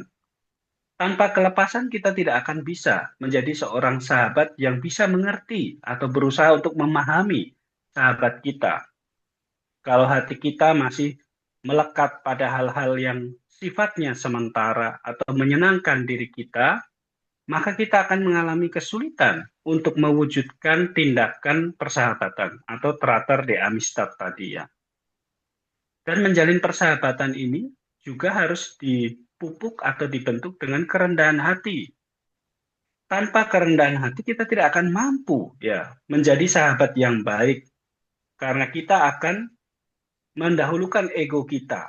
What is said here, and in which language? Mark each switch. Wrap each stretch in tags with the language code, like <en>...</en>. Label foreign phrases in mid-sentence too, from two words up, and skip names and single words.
<id>Tanpa kelepasan kita tidak akan bisa menjadi seorang sahabat yang bisa mengerti atau berusaha untuk memahami sahabat kita. Kalau hati kita masih melekat pada hal-hal yang sifatnya sementara atau menyenangkan diri kita, maka kita akan mengalami kesulitan untuk mewujudkan tindakan persahabatan atau</id> <es>tratar de amistad</es> <id>tadi ya. Dan menjalin persahabatan ini juga harus dipupuk atau dibentuk dengan kerendahan hati. Tanpa kerendahan hati kita tidak akan mampu ya menjadi sahabat yang baik karena kita akan mendahulukan ego kita.</id>